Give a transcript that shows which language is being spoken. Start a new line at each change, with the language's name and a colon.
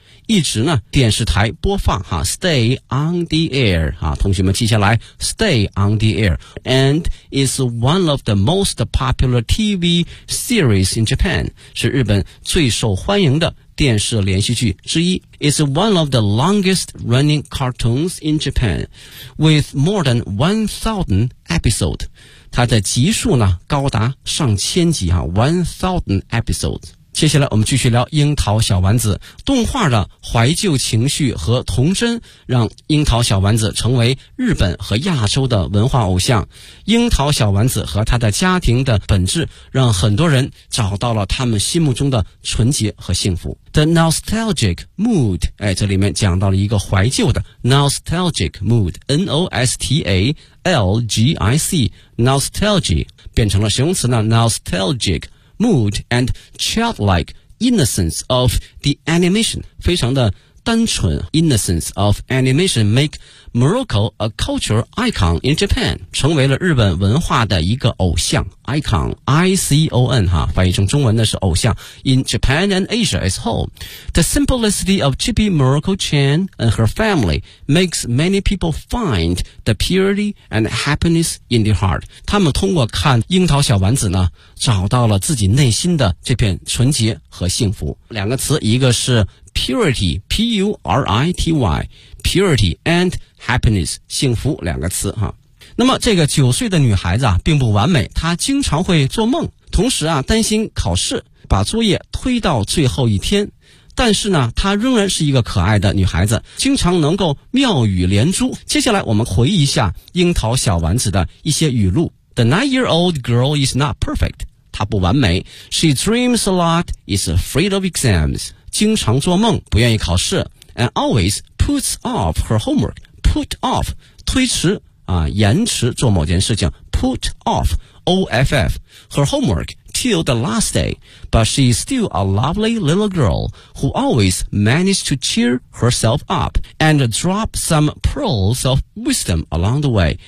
Chinese: 一直呢电视台播放哈
English: ,stay on the air,
Chinese: 啊同学们记下来
English: ,stay on the air, and is one of the most popular TV series in Japan,
Chinese: 是日本最受欢迎的电视连续剧之一。
English: It's one of the longest running cartoons in Japan, with more than 1,000 episodes.
Chinese: 它的集数呢高达上千集啊 ,
English: 1,000 episodes。
Chinese: 接下来我们继续聊樱桃小丸子。动画的怀旧情绪和童真让樱桃小丸子成为日本和亚洲的文化偶像。樱桃小丸子和他的家庭的本质让很多人找到了他们心目中的纯洁和幸福。
English: The Nostalgic Mood,
Chinese: 这里面讲到了一个怀旧的
English: Nostalgic Mood, N-O-S-T-A-L-G-I-C, Nostalgia,
Chinese: 变成了形容词呢
English: Nostalgic,Mood and childlike innocence of the animation,
Chinese: 非常的单纯
English: innocence of animation make Morocco a cultural icon in Japan,
Chinese: 成为了日本文化的一个偶像
English: icon, I-C-O-N,
Chinese: 哈翻译成中文的是偶像
English: in Japan and Asia as whole. The simplicity of Chibi Morocco-chan and her family makes many people find the purity and happiness in their heart.
Chinese: 他们通过看樱桃小丸子呢找到了自己内心的这片纯洁和幸福。两个词，一个是purity, P-U-R-I-T-Y,
English: purity and happiness,
Chinese: 幸福两个词哈。那么这个九岁的女孩子啊并不完美，她经常会做梦，同时啊担心考试把作业推到最后一天，但是呢她仍然是一个可爱的女孩子，经常能够妙语连珠。接下来我们回忆一下樱桃小丸子的一些语录。
English: The nine-year-old girl is not perfect,
Chinese: 她不完美。
English: She dreams a lot, is afraid of exams,
Chinese: 经常做梦不愿意考试
English: and always puts off her homework, put off,
Chinese: 推迟啊，延迟做某件事情
English: put off, O-F-F, her homework till the last day, but she is still a lovely little girl who always managed to cheer herself up and drop some pearls of wisdom along the way.